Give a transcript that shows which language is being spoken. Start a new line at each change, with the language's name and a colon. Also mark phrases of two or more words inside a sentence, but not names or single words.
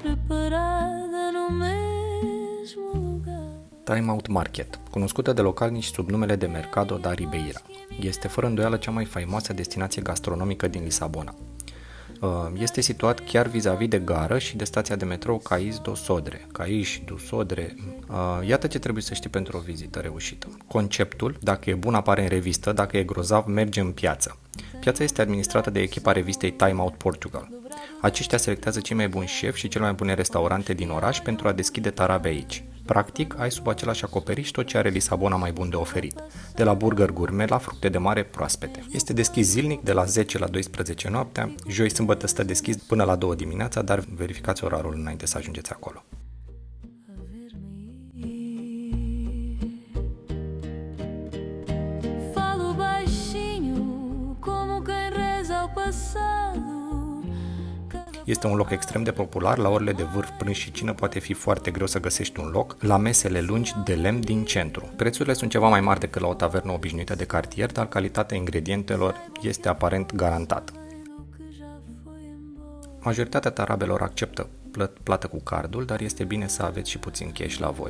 Romanian: Time Out Market, cunoscută de localnici sub numele de Mercado da Ribeira, este fără îndoială cea mai faimoasă destinație gastronomică din Lisabona. Este situat chiar vis-a-vis de gară și de stația de metrou Cais do Sodre. Caiș do Sodre. Iată ce trebuie să știi pentru o vizită reușită. Conceptul, dacă e bun, apare în revistă, dacă e grozav, merge în piață. Piața este administrată de echipa revistei Time Out Portugal. Aceștia selectează cei mai buni șefi și cele mai bune restaurante din oraș pentru a deschide tarabe aici. Practic, ai sub același acoperiș tot ce are Lisabona mai bun de oferit, de la burger gourmet la fructe de mare proaspete. Este deschis zilnic de la 10 la 12 noaptea, joi sâmbătă stă deschis până la 2 dimineața, dar verificați orarul înainte să ajungeți acolo.
Portuguese: Falo baixinho como quem reza ao passado.
Romanian: Este un loc extrem de popular, la orele de vârf, prânz și cină poate fi foarte greu să găsești un loc la mesele lungi de lemn din centru. Prețurile sunt ceva mai mari decât la o tavernă obișnuită de cartier, dar calitatea ingredientelor este aparent garantată. Majoritatea tarabelor acceptă plată cu cardul, dar este bine să aveți și puțin cash la voi.